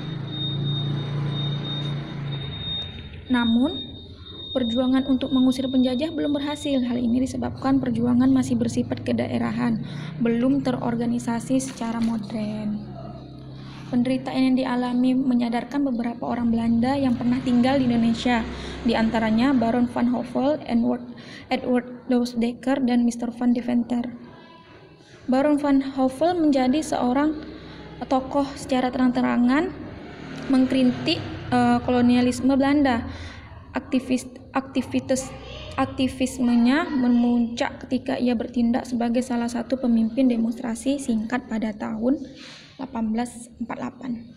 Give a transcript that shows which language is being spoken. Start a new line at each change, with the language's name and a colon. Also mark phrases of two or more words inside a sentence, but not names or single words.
Indonesian: Namun, perjuangan untuk mengusir penjajah belum berhasil. Hal ini disebabkan perjuangan masih bersifat kedaerahan, belum terorganisasi secara modern. Penderitaan yang dialami menyadarkan beberapa orang Belanda yang pernah tinggal di Indonesia, di antaranya Baron van Hove, Edward Loosdekker, dan Mr. van Deventer. Baron van Hove menjadi seorang tokoh secara terang-terangan mengkritik kolonialisme Belanda. Aktivismenya memuncak ketika ia bertindak sebagai salah satu pemimpin demonstrasi singkat pada tahun 1848.